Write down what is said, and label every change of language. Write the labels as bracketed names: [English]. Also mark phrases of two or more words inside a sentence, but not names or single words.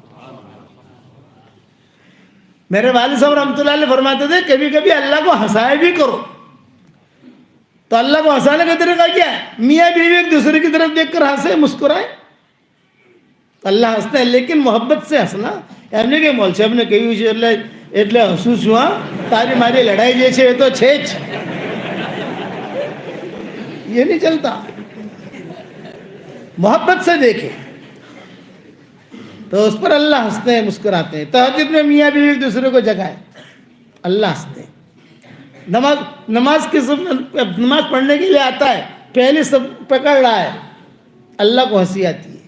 [Urdu] میرے والد صاحب رحمۃ اللہ علیہ فرماتے تھے کبھی کبھی اللہ کو ہنسائے بھی کرو۔ تو اللہ کو ہنسانے کا طریقہ کیا ہے؟ میاں بیوی ایک دوسرے کی طرف دیکھ کر ہنسے، مسکرائے، اللہ ہنستا ہے، لیکن محبت سے ہنسنا۔ یعنی کہ مول صاحب نے کہی ہوئی [Gujarati] એટલે હસું છું હા તારી મારી લડાઈ જે છે એ તો છે જ, [Urdu] یہ نہیں چلتا۔ محبت سے دیکھے تو اس پر اللہ ہنستے ہیں, مسکراتے ہیں. تہجد میں میاں بیوی ایک دوسرے کو جگائے, اللہ ہنستے ہیں. نماز پڑھنے کے لیے آتا ہے, پہلے سب پکڑ رہا ہے, اللہ کو ہنسی آتی ہے.